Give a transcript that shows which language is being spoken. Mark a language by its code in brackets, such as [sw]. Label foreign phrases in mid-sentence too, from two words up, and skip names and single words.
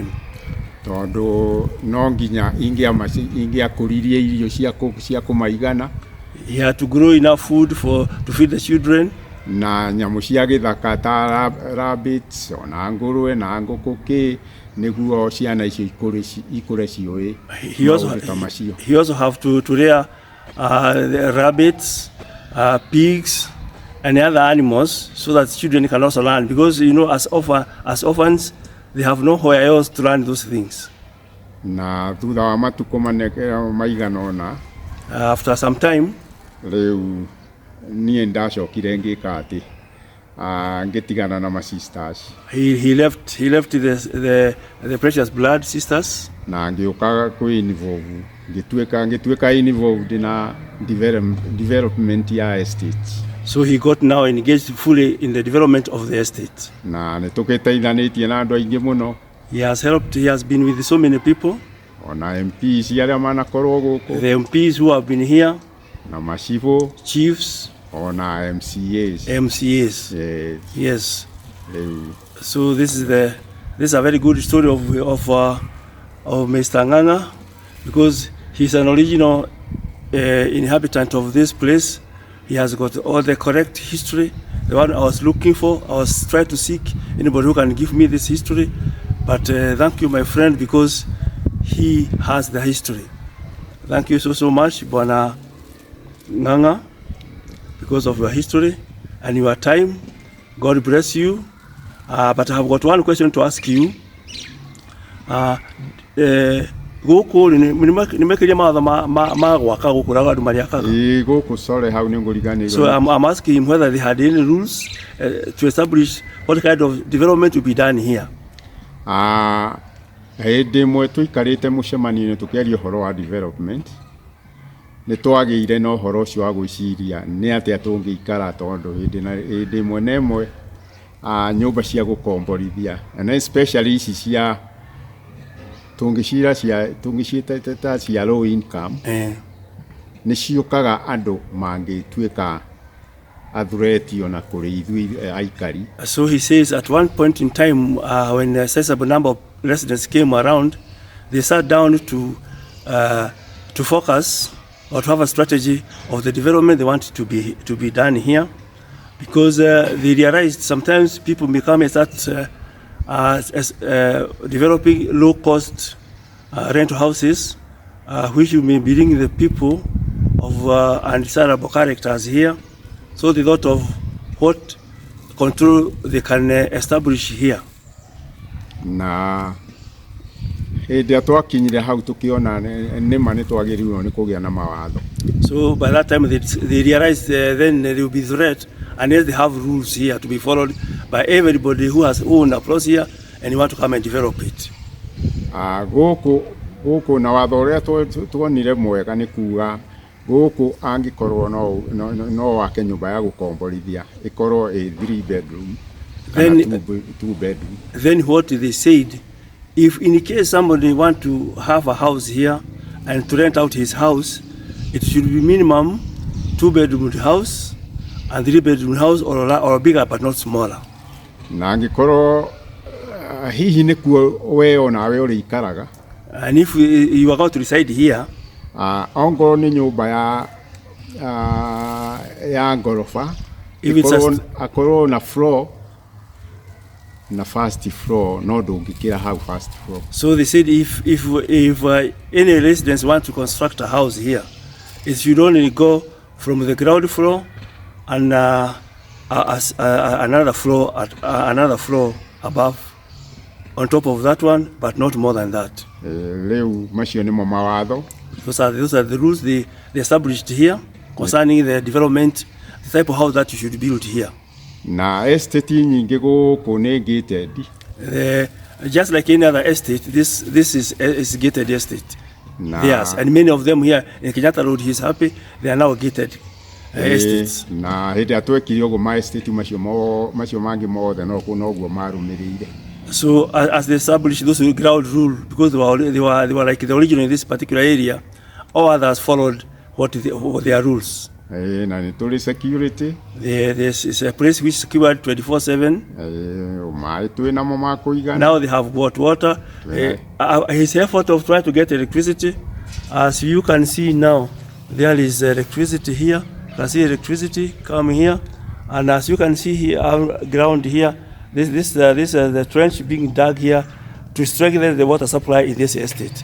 [ki] Tondu no nginya ingĩakũririe irio cia kũmaigana. [en] He had to grow enough food to feed the children. [ki] Na nyamũ cia gĩthaka ta rabbits, ona ngũrwe na ngũkũ nĩguo ciana icio ikũre ciũĩ. [en] He also have to rear the rabbits, pigs, and other animals so that children can also learn, because as orphans they have nowhere else to learn those things. [ki] Na thutha wa matukũ maigana ũna, [en] after some time, [ki] rĩu niĩ ndacokire ngĩka atĩ ngĩtigana na [en] my sisters. He left the precious blood sisters. [ki] Na ngĩũka involve ngĩtuĩka involved na development ya estate. [en] So he got now engaged fully in the development of the estate. [ki] Na nĩtũgĩteithanĩtie na andũ aingĩ mũno. [en] He has been with so many people. [ki] Ona MPs arĩa manakorwo gũkũ. [en] The MPs who have been here. [ki] Na macibũ. [en] Chiefs. [ki] Ona MCAs. [en] Yes. So this is a very good story of Mr. Ng'ang'a, because he's an original inhabitant of this place. He has got all the correct history, the one I was looking for. I was trying to seek anybody who can give me this history. But thank you, my friend, because he has the history. Thank you so much, Bwana Ng'ang'a, because of your history and your time. God bless you. But I have got one question to ask you. [ki] Gũkũ nĩmekĩria mawatho ma gwaka gũkũ na andũ mariakaga. Gũkũ sorry hau nĩ ngũriganĩirwo. [en] So I'm asking him whether they had any rules to establish what kind of development will be done here. [ki] Hĩndĩ ĩmwe tũikarĩte mũcemanio-inĩ tũkĩaria ũhoro wa development, nĩtwagĩire na ũhoro ũcio wa gwĩciria nĩ atĩa tũngĩikara, tondũ hĩndĩ ĩmwe na ĩmwe nyũmba cia gũkomborithia, [en] and especially [ki] ici cia tũngĩciĩta cia [en] low income, [ki] nĩ ciũkaga andũ mangĩtuĩka athuretio na kũrĩ ithuĩ aikari. [en] So he says at one point in time, when a sizable number of residents came around, they sat down to focus or to have a strategy of the development they wanted to be done here, because they realized sometimes people become developing low-cost rental houses, which may bring the people of undesirable characters here. So they thought of what control they can establish here. [ki] Na hĩndĩ twakinyire hau tũkĩona nĩma nĩtwagĩrĩirwo nĩ kũgĩa na mawatho. [en] So by that time they realized then they will be threat unless they have rules here to be followed by everybody who has owned a place here and you want to come and develop it. [ki] Gũkũ na watho ũrĩa tuonire mwega nĩ kuga gũkũ angĩkorwo no wake nyũmba ya gũkomborithia ĩkorwo a [en] 3 bedroom and 2 bedroom. Then what they said, if in case somebody want to have a house here and to rent out his house, it should be minimum 2 bedroom house and 3 bedroom house, or bigger but not smaller. [ki] Na angĩkorwo hihi nĩkuo we nawe ũrĩikaraga, [en] and if you are going to reside here, [ki] ongorwo nĩ nyũmba ya ngorofa, akorwo na floor na [en] first floor, [ki] no ndũngĩkĩra hau [en] first floor. So they said if any residents want to construct a house here, it should only go from the ground floor and another floor above on top of that one, but not more than that. [ki] Rĩu macio nĩmo mawatho. [en] Those are the rules they established here concerning the development, the type of house that you should build here. [ki] Na estate nyingĩ gũkũ nĩ gated. [en] Just like any other estate, this is gated estate. Yes, and many of them here in Kenyatta Road, he's happy, they are now gated estates. [ki] Na hĩndĩ atwekire ũguo ma estate macio mangĩ mothe noguo marũmĩrĩire. [en] So as they established those ground rule, because they were like the original in this particular area, all others followed what their rules. [ki] Na nĩ tũrĩ security. [en] This is a place which is secured 24/7. [ki] Maĩ twĩ namo ma kũigana. [en] Now they have got water. His effort of trying to get electricity, as you can see now, there is electricity here. You can see electricity coming here, and as you can see here, ground here, this is the trench being dug here to strengthen the water supply in this estate.